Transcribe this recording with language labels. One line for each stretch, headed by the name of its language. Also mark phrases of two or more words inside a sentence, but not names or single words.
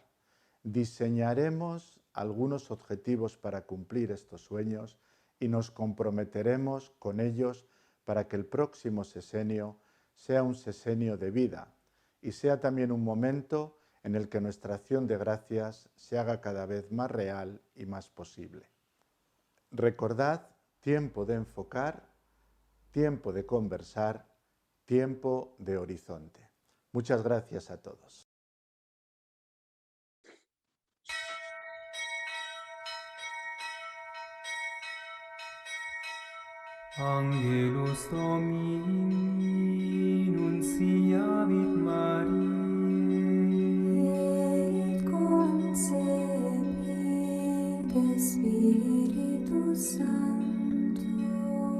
Spanish: Diseñaremos algunos objetivos para cumplir estos sueños y nos comprometeremos con ellos para que el próximo sexenio sea un sexenio de vida y sea también un momento en el que nuestra acción de gracias se haga cada vez más real y más posible. Recordad, tiempo de enfocar, tiempo de conversar, tiempo de horizonte. Muchas gracias a todos.
Latin: Angelus Domini nunciavit Mariae, et concepit Spiritus Sancto.